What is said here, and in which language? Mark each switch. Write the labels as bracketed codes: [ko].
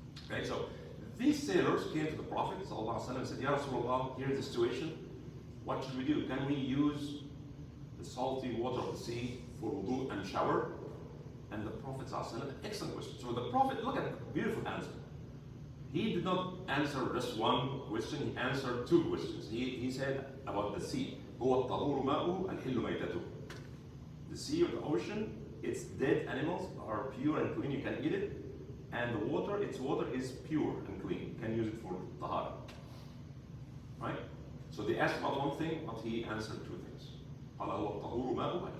[en] Okay, so these sailors came to the Prophet ﷺ and said, Ya Rasulullah, here's the situation. What should we do? Can we use the salty water of the sea for wudu and shower? And the Prophet ﷺ, excellent question. So the Prophet, look at the beautiful answer. He did not answer just one question, he answered 2 questions. He said about the sea. [ar] هو الطهور ماؤه الحل ميتته. [en] The sea or the ocean, its dead animals are pure and clean, you can eat it. And the water, its water is pure and clean. You can use it for tahara. Right? So they asked about one thing, but he answered 2 things. [ar] قال هو الطهور ماؤه.